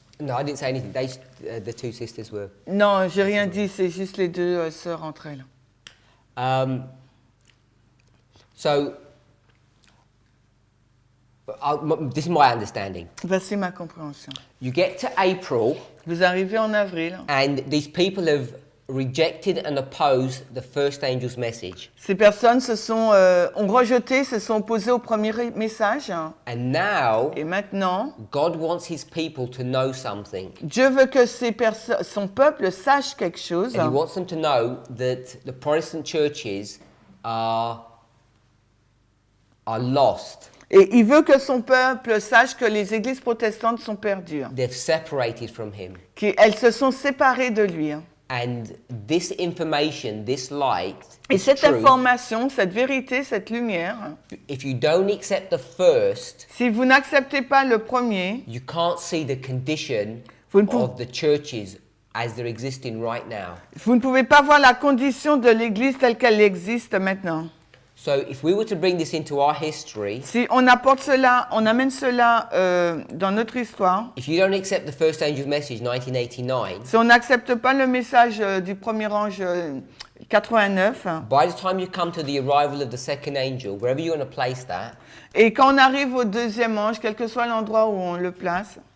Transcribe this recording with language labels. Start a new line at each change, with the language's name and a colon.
English: No, I didn't say anything. The two sisters were.
French: Non, j'ai rien dit, c'est juste les deux sœurs entre elles.
English: So, This is my understanding.
French: Voici ma compréhension.
English: You get to April,
French: Vous arrivez en avril.
English: and these people have rejected and opposed the first angel's message.
French: Ces personnes ont rejeté, se sont opposées au premier message.
English: And now,
French: Et maintenant,
English: God wants his people to know something.
French: Dieu veut que son peuple sache quelque chose.
English: And he wants them to know that the Protestant churches are lost.
French: Et il veut que son peuple sache que les églises protestantes sont perdues.
English: They've separated from him.
French: Qu'elles se sont séparées de lui.
English: And this information, this light,
French: Et
English: this
French: cette
English: truth,
French: information, cette vérité, cette lumière,
English: if you don't accept the first,
French: si vous n'acceptez pas le premier,
English: you can't see the condition
French: Vous ne pouvez-
English: of the churches as they're existing right now.
French: vous ne pouvez pas voir la condition de l'Église telle qu'elle existe maintenant.
English: So if we were to bring this into our history,
French: Si on amène cela dans notre histoire,
English: if you don't accept the first angel's message, 1989,
French: si on n'accepte pas le message du premier ange 89,
English: by the time you come to the arrival of the second angel, wherever you want to place that,
French: et quand on arrive au deuxième ange, quel que soit l'endroit où on le place,